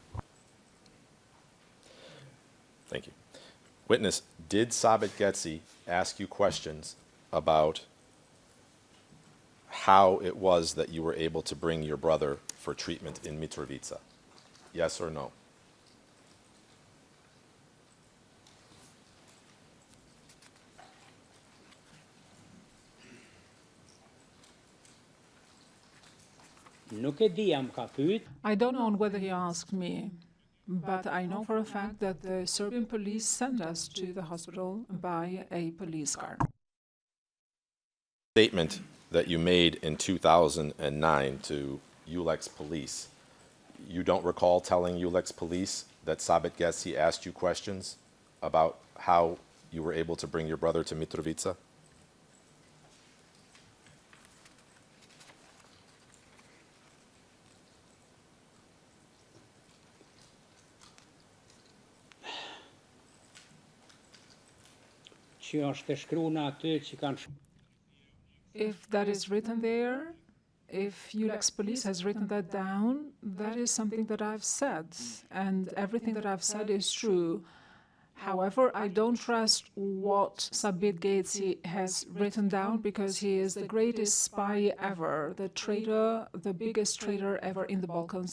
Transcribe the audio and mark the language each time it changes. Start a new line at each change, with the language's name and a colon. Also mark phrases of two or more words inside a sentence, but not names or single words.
English: Thank you. Witness, did Sabit Getzi ask you questions about how it was that you were able to bring your brother for treatment in Mitrovica? Yes or no?
Albanian: Nuk e di jam ka pyet.
English: I don't know whether he asked me, but I know for a fact that the Serbian police sent us to the hospital by a police car. Statement that you made in 2009 to ULEX police, you don't recall telling ULEX police that Sabit Getzi asked you questions about how you were able to bring your brother to Mitrovica?
Albanian: Që është e shkruar aty që kanë
English: If that is written there, if ULEX police has written that down, that is something that I've said, and everything that I've said is true. However, I don't trust what Sabit Getzi has written down because he is the greatest spy ever, the traitor, the biggest traitor ever in the Balkans.